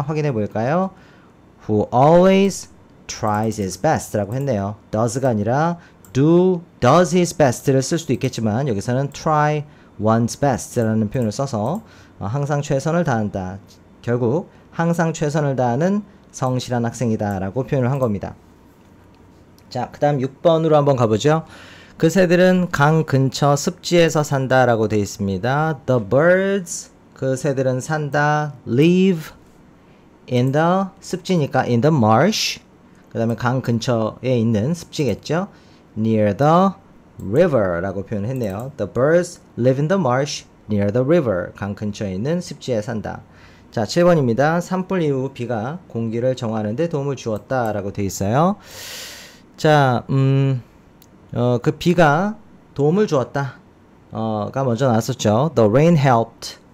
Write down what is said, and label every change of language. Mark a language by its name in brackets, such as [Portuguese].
[Korean] 확인해 볼까요? [English] Who always tries his best [Korean] 라고 했네요. does가 아니라 does his best를 쓸 수도 있겠지만 여기서는 [English] try one's best [Korean] 라는 표현을 써서 항상 최선을 다한다. 결국 항상 최선을 다하는 성실한 학생이다 라고 표현을 한 겁니다. 자, 그 다음 6번으로 한번 가보죠. 그 새들은 강 근처 습지에서 산다 라고 되어 있습니다. [English] The birds, [Korean] 그 새들은 산다. [English] live in the, [Korean] 습지니까 [English] in the marsh, [Korean] 그 다음에 강 근처에 있는 습지겠죠. [English] near the river [Korean] 라고 표현했네요. [English] The birds live in the marsh near the river. [Korean] 강 근처에 있는 습지에 산다. 자, 7번입니다. 산불 이후 비가 공기를 정화하는 데 도움을 주었다 라고 되어 있어요. 자, 그 비가 도움을 주었다 가 먼저 나왔었죠. [English] The rain helped.